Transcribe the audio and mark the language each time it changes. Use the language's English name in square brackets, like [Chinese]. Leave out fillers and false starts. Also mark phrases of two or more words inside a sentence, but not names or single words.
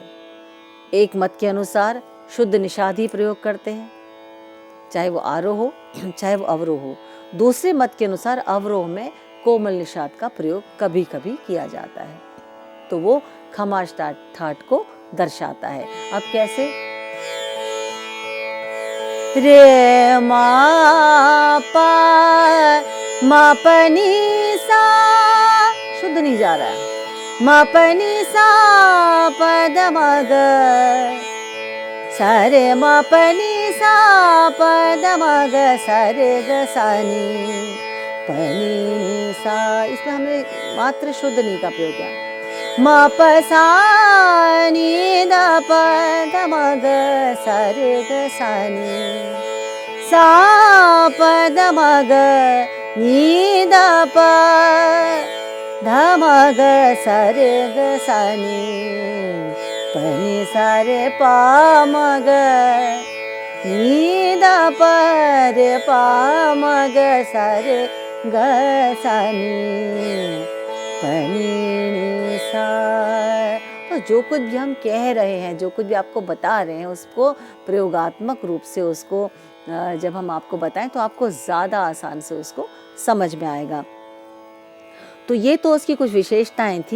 [Hindi] एक मत के अनुसार शुद्ध निषाद ही प्रयोग करते हैं, चाहे वो आरोह हो चाहे वो अवरोह हो। दूसरे मत के अनुसार अवरोह में कोमल निषाद का प्रयोग कभी कभी किया जाता है, तो वो खमाज ठाट को दर्शाता है। अब कैसे? रे मा पा मा प नी सा, शुद्ध नहीं जा रहा है। मा प नी सा प द म ग, सा रे मा प नी सा प द म ग, सा रे ग सा नी प नी सा। इसमें हमने मात्र शुद्ध नी का प्रयोग किया। मा प सा नी द प द म ग, सा रे ग सा नी, सा प द म ग नी द प ध म ग, सा रे ग सा नी प नी सा रे प म ग नी द प रे प म ग, सा रे ग सा नी प नी सा। तो जो कुछ भी हम कह रहे हैं, जो कुछ भी आपको बता रहे हैं, उसको प्रयोगात्मक रूप से उसको जब हम आपको बताएं तो आपको ज़्यादा आसान से उसको समझ में आएगा। तो ये तो उसकी कुछ विशेषताएं थी।